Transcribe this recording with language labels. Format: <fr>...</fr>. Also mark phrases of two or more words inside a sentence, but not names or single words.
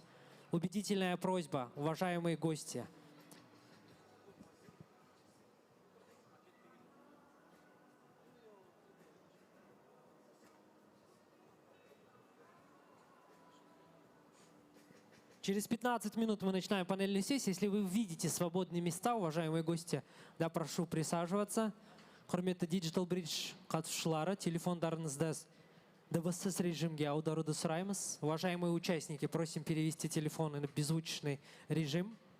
<ru>Убедительная просьба, уважаемые гости. Через 15 минут мы начинаем панельную сессию. Если вы видите свободные места, уважаемые гости, да, прошу присаживаться.</ru> <kk>Құрметті Digital Bridge қатысушылары, телефондарыңызды дыбыссыз режимге аударуды сұраймыз.</kk> <ru>Уважаемые участники, просим перевести телефоны на беззвучный режим.</ru>